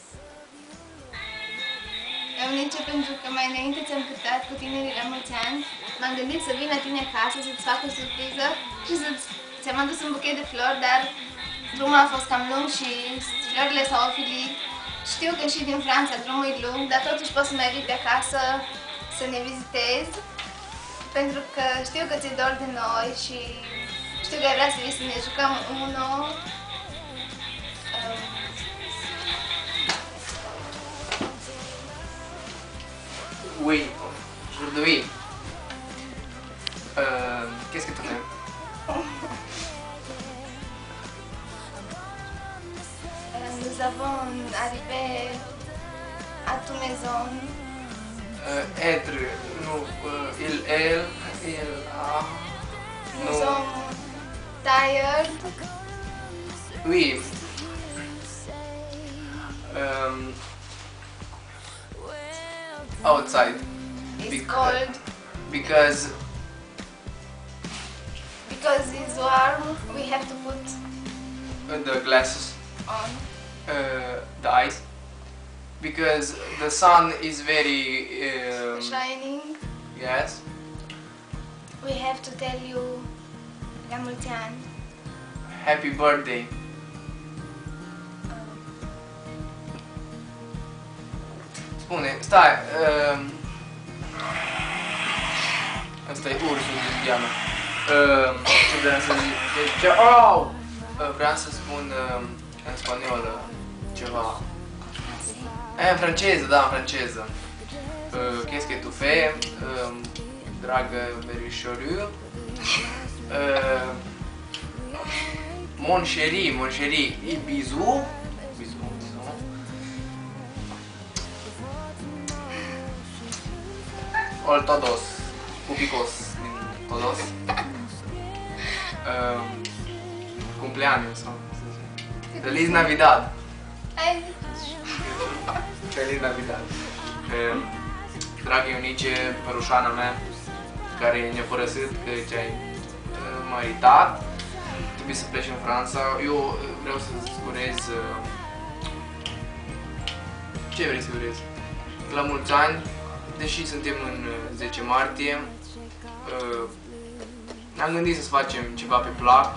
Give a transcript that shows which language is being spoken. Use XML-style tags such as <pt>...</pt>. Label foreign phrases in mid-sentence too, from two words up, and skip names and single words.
<ro>Eunice, pentru că mai înainte ți-am cântat cu tinerii la mulți ani, m-am gândit să vin la tine acasă, să-ți fac o surpriză și ți-am adus un buchet de flori, dar drumul a fost cam lung și florile s-au ofilit. Știu că și din Franța drumul e lung, dar totuși poți să mai vii pe acasă să ne vizitezi, pentru că știu că ți-e dor de noi și știu că ai vrea să vii să ne jucăm Uno.</ro> <fr>Oui, aujourd'hui, qu'est-ce que tu aimes? Nous avons arrivé à ta maison. Être, nous, il, elle, ah, Nous sommes tired.</fr> <en>Oui. Outside. It's cold. Because It's warm, we have to put the glasses on. The eyes. Because the sun is very Shining. yes. We have to tell you</en> <ro>la mulți ani.</ro> <en>Happy birthday.</en> <ro>Spune, stai. Ăsta e ursul din Diana. Ce vreau să zic? Deci, vreau să spun în spaniolă ceva. În franceză, da, în franceză.</ro> <fr>Qu'est-ce que tu fais?</fr> <ro>Dragă verișoriu.</ro> <fr>Mon chéri, et bisous. Bisous.</fr> <es>Ol todos, pupicos din todos. Cumpleaños sau Feliz Navidad. Feliz Navidad.</es> <ro>Dragă Ionice, părușana mea, care ne-a părăsit, că ce-ai maritat, trebuie să pleci în Franța. Eu vreau să-ți urez... Ce vrei să urez? La mulți ani, deși suntem în 10 martie, am gândit să facem ceva pe plac.</ro>